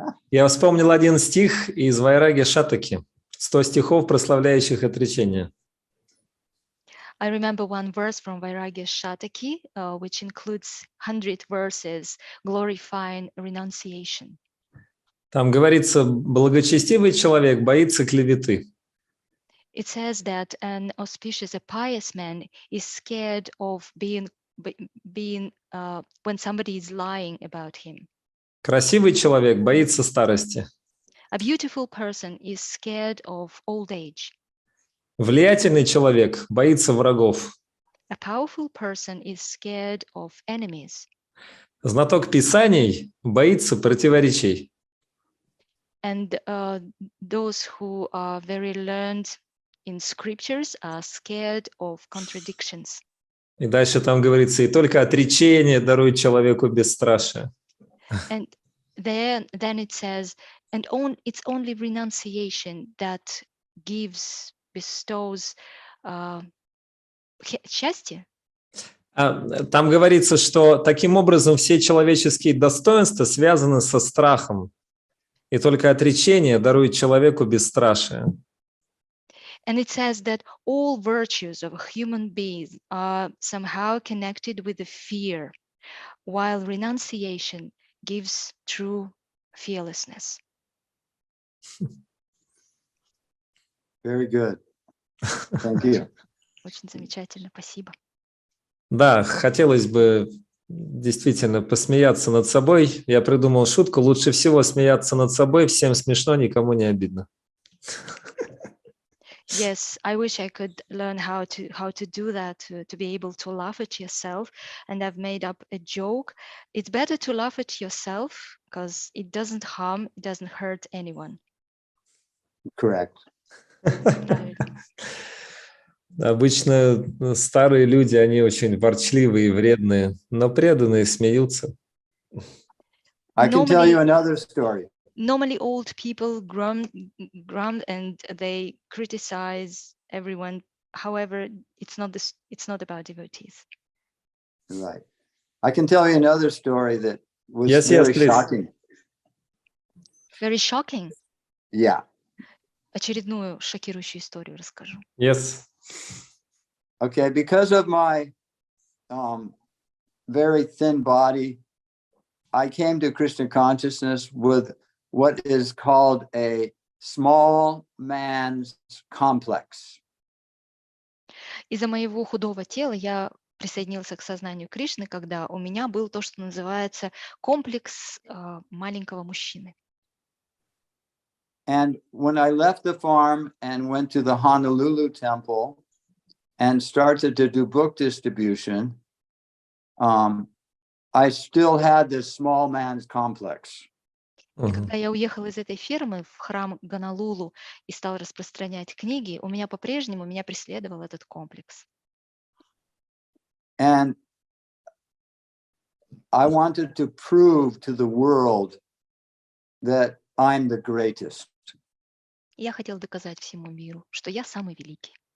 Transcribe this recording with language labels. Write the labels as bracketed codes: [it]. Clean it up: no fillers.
[ru] Я вспомнил один стих из Вайраги Шатаки. 100 стихов, прославляющих отречение. [en] I remember one verse from Vairagya Shataki, which includes 100 verses glorifying renunciation. [ru] Там говорится, благочестивый человек боится клеветы. [en] It says that an auspicious, a pious man is scared of being when somebody is lying about him. [ru] Красивый человек боится старости. [en] A beautiful person is scared of old age. [ru] Влиятельный человек боится врагов. [en] A powerful person is scared of enemies. [ru] Знаток писаний боится противоречий. [en] And those who are very learned in scriptures are scared of contradictions. [ru] И дальше там говорится, и только отречение дарует человеку бесстрашие. [en] And then it says, it's only renunciation that bestows [ru] счастье. Там говорится, что таким образом все человеческие достоинства связаны со страхом. И только отречение дарует человеку бесстрашие. [en] And it says that all virtues of a human being are somehow connected with the fear, while renunciation gives true fearlessness. Very good. Thank you. [ru] Очень замечательно, спасибо. Да, хотелось бы действительно посмеяться над собой. Я придумал шутку. Лучше всего смеяться над собой. Всем смешно, никому не обидно. [en] Yes, I wish I could learn how to do that, to be able to laugh at yourself. And I've made up a joke. It's better to laugh at yourself because it doesn't harm, it doesn't hurt anyone. Correct. [ru] Обычно старые люди, они очень ворчливые и вредные, но преданные смеются. [en] I can tell you another story. Normally old people grunt and they criticize everyone. However, it's not about devotees. Right. I can tell you another story that was Yes, please. shocking. Very shocking. Yeah. [ru] Очередную шокирующую историю расскажу. [en] Yes. Okay, because of my very thin body, I came to Krishna consciousness with what is called a small man's complex. [ru] Из-за моего худого тела я присоединился к сознанию Кришны, когда у меня был то, что называется комплекс маленького мужчины. [en] And when I left the farm and went to the Honolulu temple and started to do book distribution, I still had this small man's complex. [ru] И когда я уехал из этой фермы в храм Гонолулу и стал распространять книги, меня преследовал этот комплекс. [en] And I wanted to prove to the world that I'm the greatest. [ru] Я хотел доказать всему миру, что я самый великий.